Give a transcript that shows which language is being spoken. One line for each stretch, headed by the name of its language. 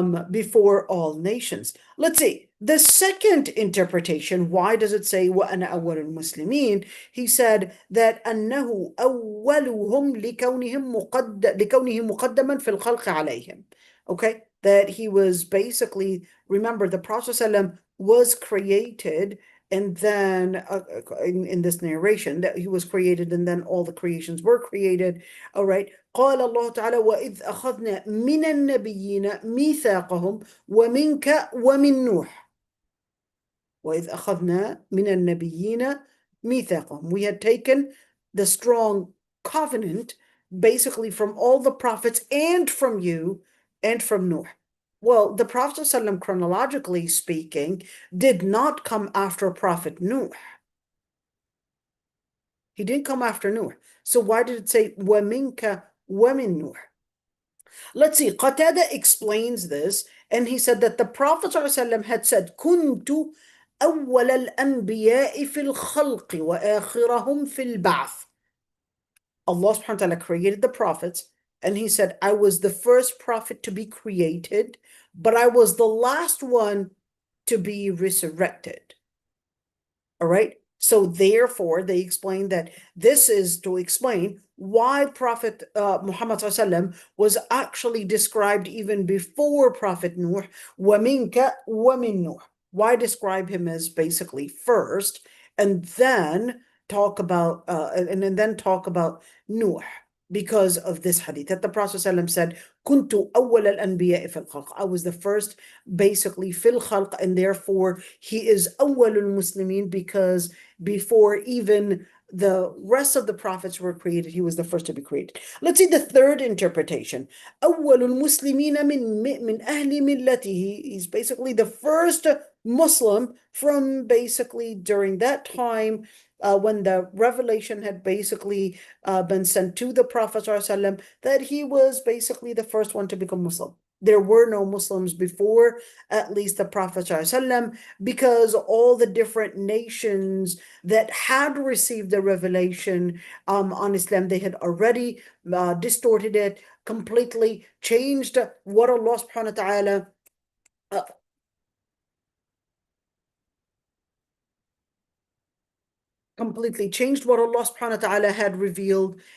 English: Before all nations. Let's see. The second interpretation, why does it say
Arabic: وَأَنَا أَوَّلُ الْمُسْلِمِينَ?
English: He said that
Arabic: أَنَّهُ أَوَّلُهُمْ لِكَوْنِهِ مُقَدَّمًا فِي الْخَلْقِ عَلَيْهِمْ.
English: Okay, that he was basically, remember, the Prophet ﷺ was created, and then in this narration that he was created, and then all the creations were created. All right.
Arabic: قال الله تعالى وإذ أخذنا من النبيين ميثاقهم ومنك ومن نوح. وإذ أخذنا من النبيين ميثاقهم.
English: We had taken the strong covenant basically from all the prophets and from you and from Noah. Well, the Prophet ﷺ, chronologically speaking, did not come after Prophet Noah. He didn't come after Noah. So why did it say
Arabic: وَمِنْكَ وَمِن نُوح?
English: Let's see. Qatada explains this, and he said that the Prophet ﷺ had said,
Arabic: كُنْتُ أول الأنبياء في الخلق وآخرهم في البعث.
English: Allah subhanahu wa ta'ala created the prophets, and he said, I was the first prophet to be created, but I was the last one to be resurrected. All right. So therefore, they explained that this is to explain why Prophet Muhammad ﷺ was actually described even before Prophet Nuh,
Arabic: وَمِنْكَ وَمِن
English: Nuh. Why describe him as basically first, and then talk about and then talk about Nuh, because of this hadith that the Prophet ﷺ said,
Arabic: "Kuntu awwal al-anbiya fil khalq."
English: I was the first, basically
Arabic: fil khalq,
English: and therefore he is
Arabic: awwal al-muslimin,
English: because before even the rest of the prophets were created, he was the first to be created. Let's see the third interpretation.
Arabic: أول المسلمين من أهل ملته.
English: He's basically the first Muslim from basically during that time when the revelation had basically been sent to the Prophet ﷺ, that he was basically the first one to become Muslim. There were no Muslims before, at least the Prophet ﷺ, because all the different nations that had received the revelation on Islam, they had already distorted it, completely changed what Allah subhanahu wa ta'ala completely changed what Allah subhanahu wa ta'ala had revealed.